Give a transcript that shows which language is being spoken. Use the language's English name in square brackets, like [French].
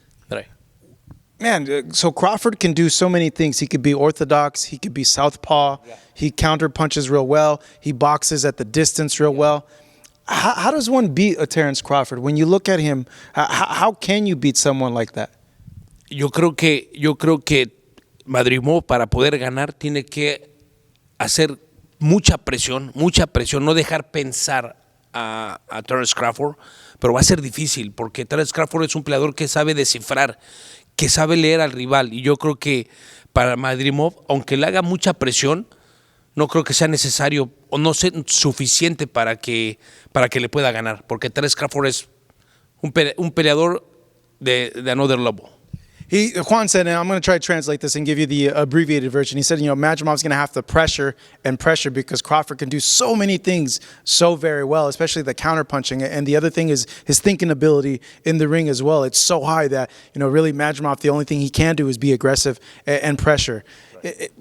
[English] Right. Man, so Crawford can do so many things. He could be orthodox. He could be southpaw. Yeah. He counter punches real well. He boxes at the distance real well. How does one beat a Terence Crawford? When you look at him, how can you beat someone like that? [Spanish] Yo creo que Madrimov para poder ganar tiene que hacer mucha presión, no dejar pensar a Terence Crawford, pero va a ser difícil porque Terence Crawford es un peleador que sabe descifrar, que sabe leer al rival, y yo creo que para Madrimov, aunque le haga mucha presión, no creo que sea necesario o no sea suficiente para que le pueda ganar, porque Terence Crawford es un peleador de [English] another level. Juan said, and I'm going to try to translate this and give you the abbreviated version. He said, Madrimov's going to have to pressure because Crawford can do so many things so very well, especially the counterpunching. And the other thing is his thinking ability in the ring as well. It's so high that, really Madrimov, the only thing he can do is be aggressive and pressure. Right.